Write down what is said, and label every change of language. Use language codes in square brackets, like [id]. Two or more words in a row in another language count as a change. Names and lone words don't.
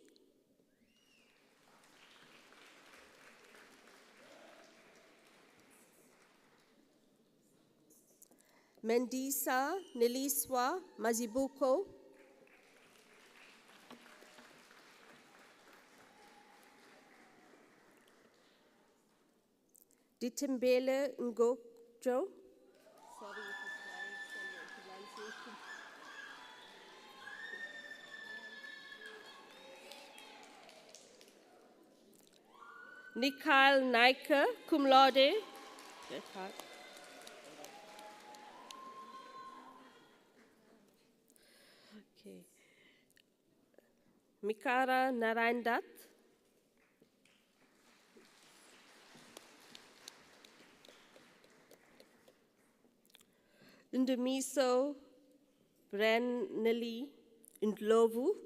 [en] Mendisa Neliswa Mazibuko. Ditimbele Ngojo. Sorry for my pronunciation. Nikhail Naika, cum laude. Okay. Mikara Narayandat. Ndemiso Brannelli Ndlovu.